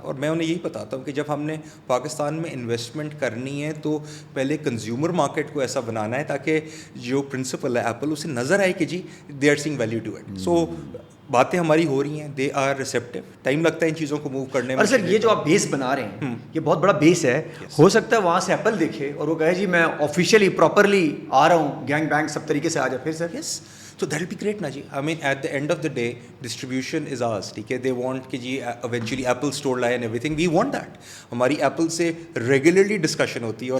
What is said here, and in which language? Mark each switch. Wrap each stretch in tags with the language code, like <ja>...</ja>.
<ur>اور میں انہیں یہی بتاتا ہوں کہ جب ہم نے پاکستان میں انویسٹمنٹ کرنی ہے تو پہلے کنزیومر مارکیٹ کو ایسا بنانا ہے تاکہ جو پرنسپل ہے ایپل اسے نظر آئے کہ جی</ur> <en>They are seeing value to it.</en> <ur>سو باتیں ہماری ہو رہی ہیں,</ur> <en>They are receptive.</en> <ur>ٹائم لگتا ہے ان چیزوں کو موو کرنے میں. اور سر یہ جو آپ بیس بنا رہے ہیں یہ بہت بڑا بیس ہے. ہو سکتا ہے وہاں سے ایپل دیکھے اور وہ کہے جی میں آفیشیلی پراپرلی آ رہا ہوں, گینگ بینگ سب طریقے سے آ جائے پھر سر.</ur> <en>Yes, So that will be great na ji. I mean at the end of the day distribution is ours,</en> <ur>ठीक है.</ur> <en>They want</en> <ur>कि जी</ur> <en>eventually Apple store</en> <ur>लाए</ur> <en>and everything. We want that.</en> <ur>हमारी Apple से</ur> <en>regularly discussion</en> <ur>होती है और</ur>